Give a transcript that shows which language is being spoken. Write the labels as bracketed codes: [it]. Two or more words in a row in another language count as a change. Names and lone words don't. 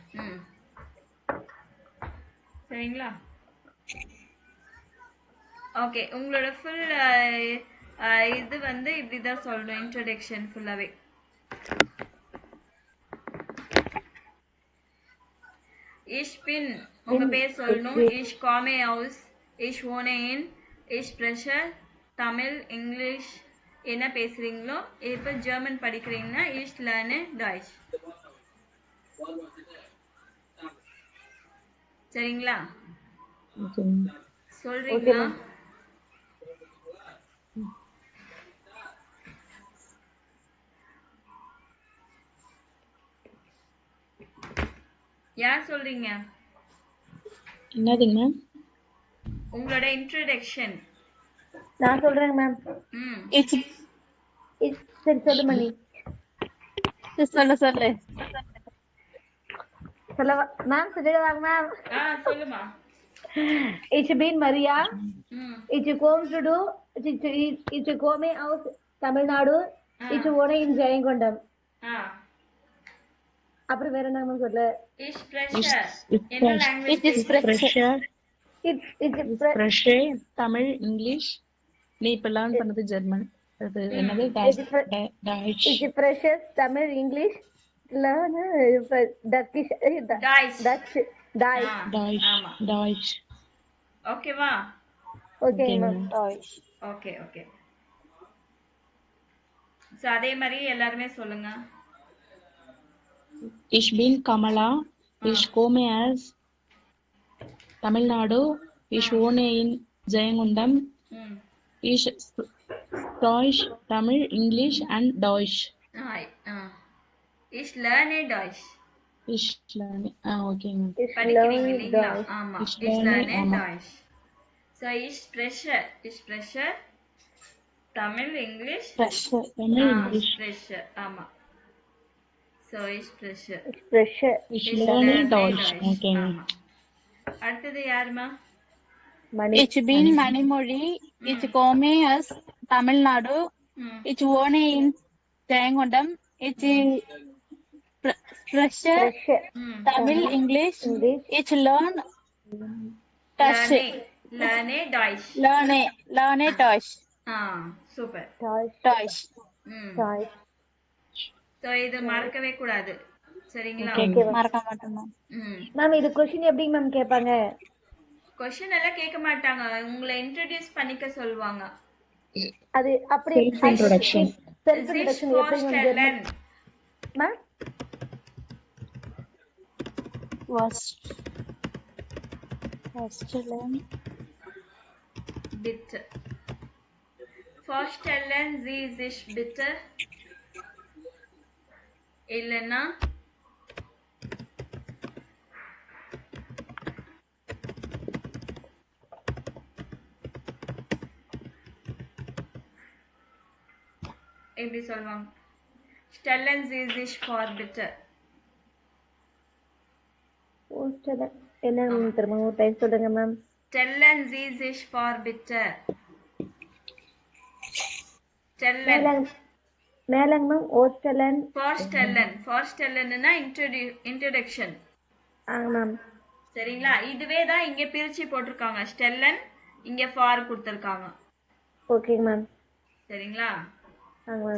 [ta] சரிங்களா ஓகே உங்களோட ஃபுல் இது வந்து இப்படிதான் சொல்லணும் இன்ட்ரோடக்ஷன் ஃபுல்லாவே [de] Ich bin [ta] உங்க பேர் சொல்லணும் ich [de] komme aus ich wohne in ich spreche [ta] தமிழ் இங்கிலீஷ் என்ன பேசுறீங்களோ இப்ப ஜெர்மன் படிக்கிறீங்கன்னா [de] ich lerne Deutsch [ta] சரிங்களா சொல்றீங்களா யார் சொல்றீங்க என்னதுங்க மேம் உங்களோட இன்ட்ரோடக்ஷன் நான் சொல்றேங்க மேம் சரி சொல்லு மணி சொல்லு சொல்லவா மேம் சொல்லிடுவாங்க மேம் சொல்லுமா [de] Ich bin Maria. Ich komme aus Tamil Nadu. Ich wohne in Jayangondam. [ta] அப்புறம் வேற என்ன சொல்ல [de] Ich spreche [ta] என்ன லாங்குவேஜ் spreche தமிழ் இங்கிலீஷ் நீ இப்ப லேர்ன் பண்ணது ஜெர்மன் அது என்னது டாய்ச் [de] Ich spreche தமிழ் இங்கிலீஷ் லேர்ன் டக்கிஷ் டாய்ச் [ta] ஓகேவா ஓகே மேம் ஓகே சோ அதே மாதிரி எல்லாரும் சொல்லுங்க [de] Ich bin Kamala. Ich komme aus Tamil Nadu. Ich wohne in Jayangondam. Ich spreche Tamil, English and Deutsch. Ich lerne Deutsch. [en] Is learning. Okay. Is [ta] படிக்கிறீங்க [en] learning [ta] இல்லைங்களா? [de] Deutsch. [ta] ஆமா. [en] Is [de] Ich [en] learning. [de] lerne [ta] ஆமா. [de] Deutsch. So ich spreche தமிழ் இங்கிலீஷ் [en] Pressure. Tamil English. [de] spreche ஆமா. So ich spreche Spreche. [en] Is [de] ich [en] learning [de] lerne Deutsch. Deutsch. [en] Okay. [ta] ஆமா. அடுத்தது யாருமா? Mani. [de] Ich bin Manimori. Ich komme aus Tamil Nadu. ம். Ich wohne in Jayangondam. Ich spreche Spreche. ம். Tamil English. English. Ich lerne Deutsch. lerne Deutsch. Lerne Deutsch. [ta] சூப்பர். [de] Deutsch. Deutsch. ம். Deutsch. [ta] So இது மறக்கவே கூடாது. சரிங்களா? Okay, மறக்க மாட்டோம் மேம். ம். மேம் இது கொஸ்டின் எப்படி மேம் கேட்பாங்க? கொஸ்டின் எல்லாம் கேட்க மாட்டாங்க. உங்களை இன்ட்ரோடியூஸ் பண்ணிக்க சொல்லுவாங்க. அது அப்படி [en] Self introduction. செல்ஃப் [de] Sich [ta] இன்ட்ரோடக்ஷன் எப்படி மேம் [de] vorstellen. [ta] மேம்? [en] First learn. [de] Bitte. Vorstellen Sie sich bitte. [ta] இல்லைன்னா எப்படி சொல்லுவாங்க? [de] Stellen Sie sich vor bitte. [ta] என்ன மேம் திரும்ப ஒரு டைம் சொல்லுங்க மேம். [de] Stellen Sie sich vor bitte. Stellen. [ta] மேலங்க மேம் ஓஸ்டலன். Vorstellenனா இன்ட்ரோடக்ஷன். மேம். சரிங்களா? இதுவே தான் இங்க பிரிச்சு போட்டிருக்காங்க. ஸ்டெல்லன் இங்க ஃபார் கொடுத்திருக்காங்க. ஓகேங்க மேம். சரிங்களா? மேம்.